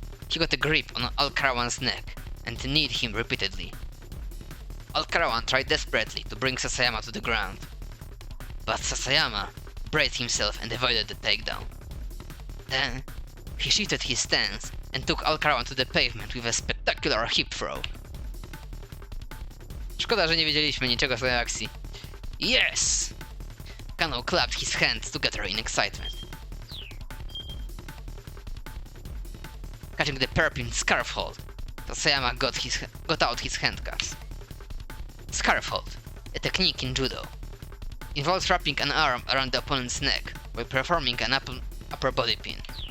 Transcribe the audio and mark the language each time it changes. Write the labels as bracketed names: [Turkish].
[English] He got a grip on Al Karawan's neck and kneed him repeatedly. Al Karawan tried desperately to bring Sasayama to the ground, but Sasayama braced himself and avoided the takedown. Then, he shifted his stance and took Al Karawan to the pavement with a spectacular hip throw. [Polish] Szkoda, że nie wiedzieliśmy niczego z tej akcji. [English] Yes! Kano clapped his hands together in excitement. Catching the perp in scarf hold, Sasayama got out his handcuffs. Scarf hold, a technique in judo, involves wrapping an arm around the opponent's neck while performing an upper body pin.